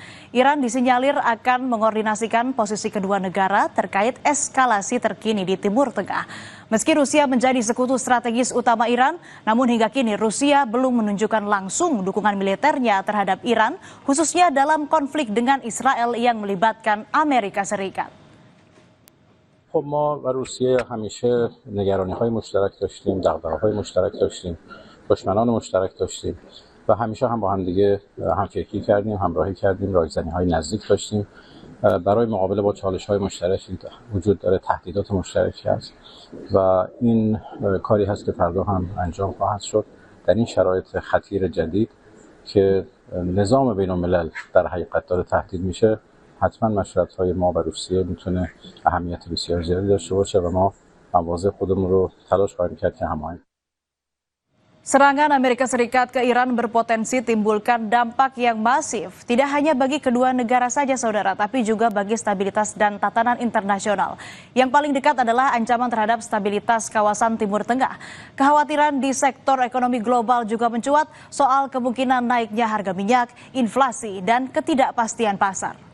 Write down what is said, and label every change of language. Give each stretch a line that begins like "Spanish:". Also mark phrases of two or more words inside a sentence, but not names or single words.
Indonesian: Iran disinyalir akan mengordinasikan posisi kedua negara terkait eskalasi terkini di Timur Tengah. Meski Rusia menjadi sekutu strategis utama Iran, namun hingga kini Rusia belum menunjukkan langsung dukungan militernya terhadap Iran, khususnya dalam konflik dengan Israel yang melibatkan Amerika Serikat.
Persian: خب ما و روسیه همیشه نگرانی‌های مشترک داشتیم، دغدغه‌های مشترک داشتیم، دشمنان مشترک داشتیم و همیشه هم با هم دیگه همفکری کردیم، همراهی کردیم، رایزنی‌های نزدیک داشتیم. برای مقابله با چالش‌های مشترک وجود داره، تهدیدات مشترکی هست و این کاری هست که فردا هم انجام خواهد شد در این شرایط خطیر جدید که نظام بین‌الملل در حقیقت داره تهدید میشه. حتما مشورت‌های ما و روسیه میتونه اهمیت بسیار زیادی داشته باشه و ما مواضع خودمون رو تلاش خواهیم کرد که هماهنگ.
Indonesian: Serangan Amerika Serikat ke Iran berpotensi timbulkan dampak yang masif, tidak hanya bagi kedua negara saja saudara, tapi juga bagi stabilitas dan tatanan internasional. Yang paling dekat adalah ancaman terhadap stabilitas kawasan Timur Tengah. Kekhawatiran di sektor ekonomi global juga mencuat soal kemungkinan naiknya harga minyak, inflasi, dan ketidakpastian pasar.